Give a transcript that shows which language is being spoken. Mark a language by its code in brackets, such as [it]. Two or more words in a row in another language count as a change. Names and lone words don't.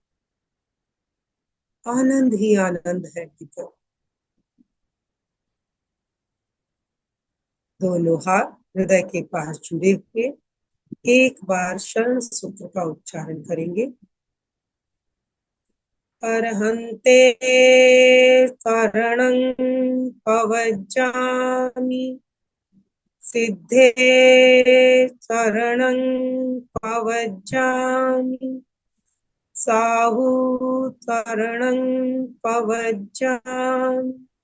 [hi] आनंद ही आनंद है भीतर। दोनों हाथ हृदय के पास जुड़े हुए एक बार शरण सूत्र का उच्चारण करेंगे। [pra] अरहन्ते शरणं पवज्जामि, सिद्धे शरणं पवज्जामि, साहु शरणं पवज्जामि,